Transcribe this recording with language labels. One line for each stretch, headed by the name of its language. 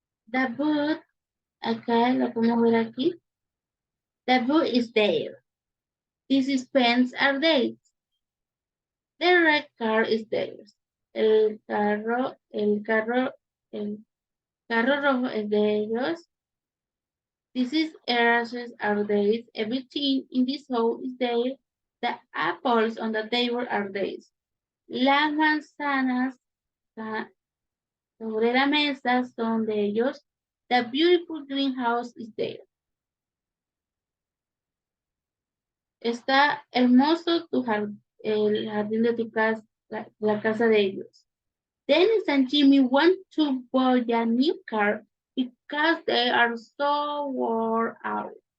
English: The boot.
Spanish: Acá lo podemos ver aquí.
English: The boot is there. These pens are theirs. The red car is theirs.
Spanish: El carro rojo es de ellos.
English: These erasers are theirs. Everything in this hole is theirs. The apples on the table are theirs.
Spanish: Las manzanas sobre la mesa son de ellos.
English: The beautiful greenhouse is theirs.
Spanish: Está hermoso el jardín de tu casa, la casa de ellos.
English: Dennis and Jimmy want to buy a new car because they are so worn out.